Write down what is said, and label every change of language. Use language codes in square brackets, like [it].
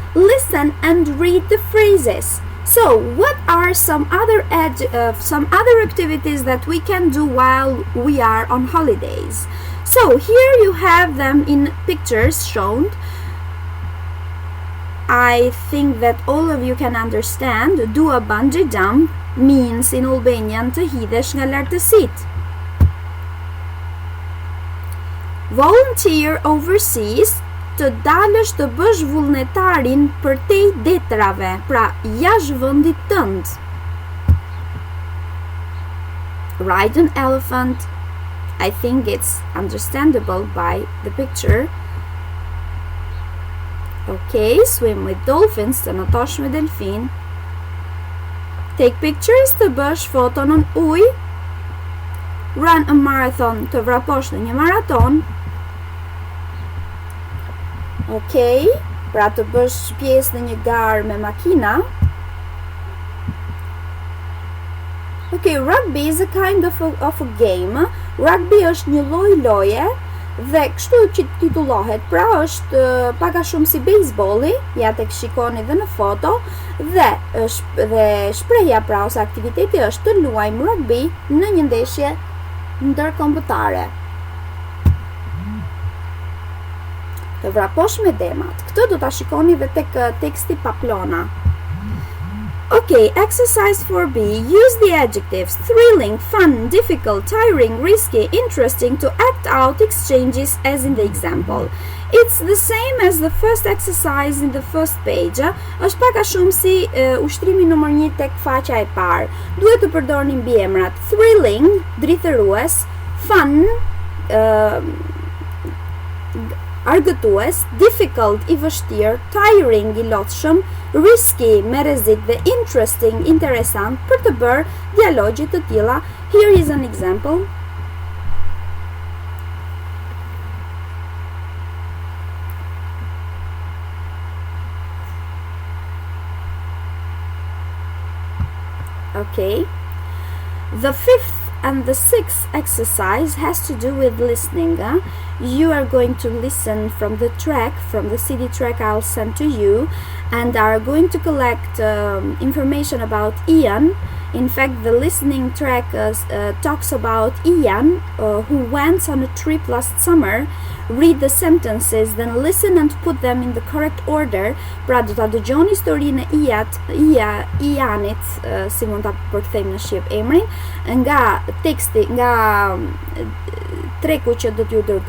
[en] Listen and read the phrases. So what are some other activities that we can do while we are on holidays? So here you have them in pictures shown. I think that all of you can understand. Do a bungee jump means in Albanian [sq] të hidhesh nga lartësitë. [en] Volunteer overseas, [sq] të dalësh të bësh vullnetarin përtej detrave, pra jashtë vendit tënd. [en] Ride an elephant. I think it's understandable by the picture. Okay, swim with dolphins, [sq] të nëtosh me delfin. [en] Take pictures, [sq] të bësh foto në ujë. [en] Run a marathon, [sq] të vraposh në një maraton. Okay, pra të bësh pjesë në një garë me makina. [en] Okay, rugby is a kind of a game. [sq] Rugby është një lloj loje dhe kështu që titullohet, pra është pak a shumë si bejsbolli, ja tek shikoni dhe në foto, dhe shprehja pra ose aktiviteti është të luajmë rugby në një ndeshje ndërkombëtare. Të vraposh me demat. Këtë do ta shikoni dhe tek teksti paplona. [en] Okay, exercise 4b. Use the adjectives thrilling, fun, difficult, tiring, risky, interesting to act out exchanges as in the example. It's the same as the first exercise in the first page. [sq] Është pak a shumë si ushtrimi numër 1 tek faqja e parë. Duhet të përdorni mbiemrat thrilling, drithërues, fun, argëtues, difficult, i vështirë, tiring, i lodhshëm, risky, me rrezik dhe interesting, interesant, për të bërë dialogje të tilla. [en] Here is an example. Okay. The fifth and the sixth exercise has to do with listening. You are going to listen from the track, from the CD track I'll send to you, and are going to collect information about Ian. In fact, the listening track talks about Ian, who went on a trip last summer. Read the sentences, then listen and put them in the correct order. [sq] Pra do ta dëgjoni historinë e Ianit, si mund ta përkthejmë në shqip emrin, nga teksti, nga treku që do t'ju dërgoj.